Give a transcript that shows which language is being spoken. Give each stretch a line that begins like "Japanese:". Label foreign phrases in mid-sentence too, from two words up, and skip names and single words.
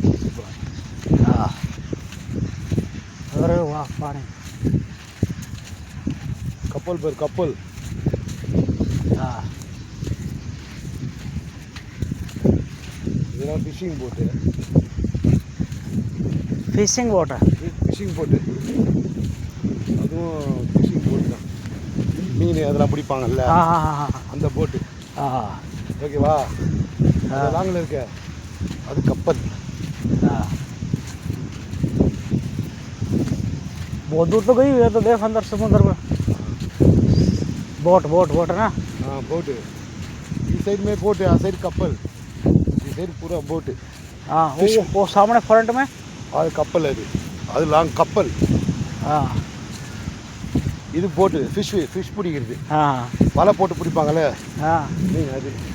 Hindi: हाँ। अरे वाह पानी।
Tamil: கப்பல் பேர் கப்பல்.
Hindi: हाँ।
Tamil: இதெல்லாம்
English: fishing boat. fishing boat
Hindi: है।
English: fishing boat,
Tamil: அதுவும்
English: fishing boat
Tamil: தான். மீன் அதெல்லாம் பிடிப்பாங்கல்ல,
Hindi: हाँ हाँ हाँ
Tamil: அந்த போட்டு.
Hindi: हाँ
Tamil: ஓகேவா?
Hindi: हाँ
Tamil: அது லாங்கில் இருக்க, அது கப்பல்.
Hindi: हाँ। बहुत दूर तो गई है, तो देख अंदर समुद्र में।
English: boat boat boat
Hindi: है ना।
Tamil: போட்டு.
Hindi: इस साइड में बोट है, आ साइड कपल, इस साइड पूरा बोट है. हाँ वो सामने फ्रंट में।
Tamil: அது கப்பல், அது லாங் கப்பல்.
Hindi: हाँ
Tamil: இது
English: boat fish
Tamil: பிடிக்கிறது.
Hindi: हाँ
Tamil: வலை போட்டு பிடிப்பாங்கல்ல
Hindi: हाँ।
Tamil: மீன், அது.